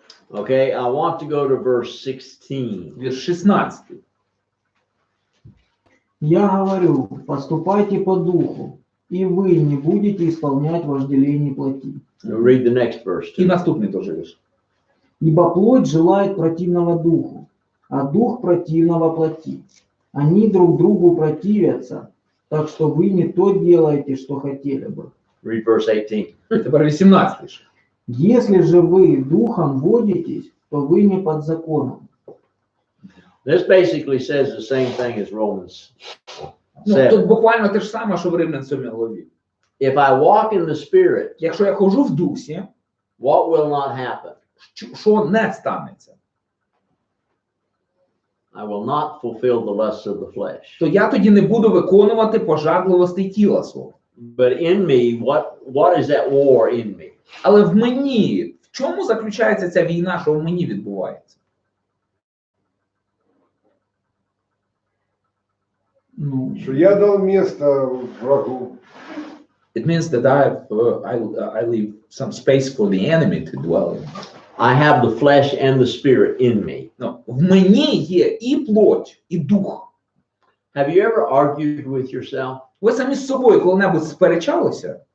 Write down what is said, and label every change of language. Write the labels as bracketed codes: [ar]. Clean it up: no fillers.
[en] Okay, I want to go to verse 16. [uk] Вірш 16. [ru] Я говорю, поступайте по духу, и вы не будете исполнять вожделений плоти. [en] Read the next verse. [uk] І [en] Too. [uk] наступний теж вірш. [ru] Ибо плоть желает противного духу, а дух противного плоти. Они друг другу противятся, так что вы не то делаете, что хотели бы. [en] Read verse 18. [uk] Тепер 18 вірш. [ru] Если же вы духом водитесь, то вы не под законом. [en] This basically says the same thing as Romans [uk] Ну, [en] 7. [uk] тут буквально те ж саме, що в Римлян 7 главі. [en] If I walk in the Spirit, [uk] Якщо я хожу в дусі, [en] what will not happen? [uk] що не станеться? [en] I will not fulfill the lusts of the flesh. [uk] То я тоді не буду виконувати пожадливостей тіла свого. [en] But in me, what is that war in me? [uk] Але в мені, в чому заключається ця війна, що в мені відбувається? Ну, [ru] Что я дал место врагу. [en] It means that I leave some space for the enemy to dwell in. I have the flesh and the spirit in me. [uk] Ну, в мені є і плоть, і дух. [en] Have you ever argued with yourself? [uk] Ви самі з собою коли-небудь сперечалися?